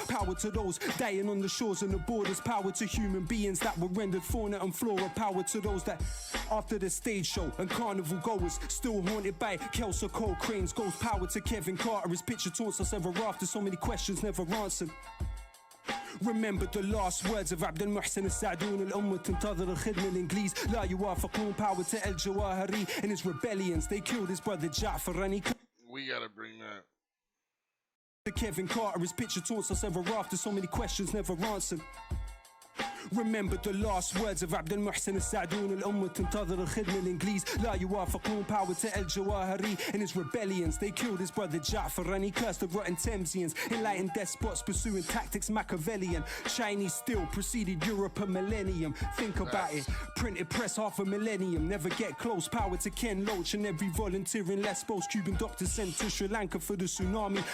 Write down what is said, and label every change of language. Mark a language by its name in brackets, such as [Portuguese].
[English] Power to those dying on the shores and the borders. Power to human beings that were rendered fauna and flora. Power to those that after the stage show and carnival goers still haunted by Kelso Cole Crane's ghost. Power to Kevin Carter, his picture taunts us ever after. So many questions never answered. Remember the last words of [Arabic] عبد المحسن السعدون الأمة تنتظر الخدمة الإنجليز لا يوافقون. [English] Power to El Jawahari and his rebellions. They killed his brother Ja'far and he. We gotta bring that. Kevin Carter, his picture taunts us ever after. So many questions never answered. Remember the last words of [Arabic] عبد المحسن السعدون الأمة تنتظر الخدمة الإنجليز لا يوافقون. [English] Power to El Jawahari and his rebellions. They killed his brother Ja'far and he cursed the rotten Thamesians. Enlightened despots pursuing tactics Machiavellian. Chinese still preceded Europe a millennium. Think about it. Printed press half a millennium. Never get close. Power to Ken Loach and every volunteer in Lesbos. Cuban doctors sent to Sri Lanka for the tsunami.